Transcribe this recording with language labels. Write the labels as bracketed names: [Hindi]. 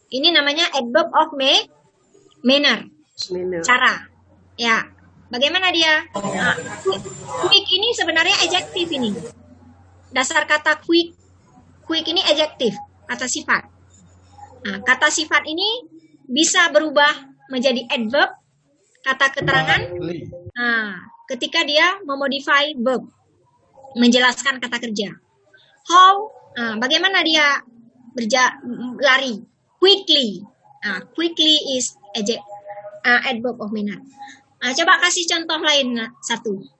[Indonesian] Ini namanya adverb of manner. Cara. Ya. Bagaimana dia? Quick ini sebenarnya adjektif ini. Dasar kata quick ini adjektif, kata sifat. Kata sifat ini bisa berubah menjadi adverb, kata keterangan, ketika dia memodify verb, menjelaskan kata kerja. [English] How, [Indonesian] bagaimana dia lari? [English] Quickly. Quickly is adverb of manner. [Indonesian] Coba kasih contoh lain satu.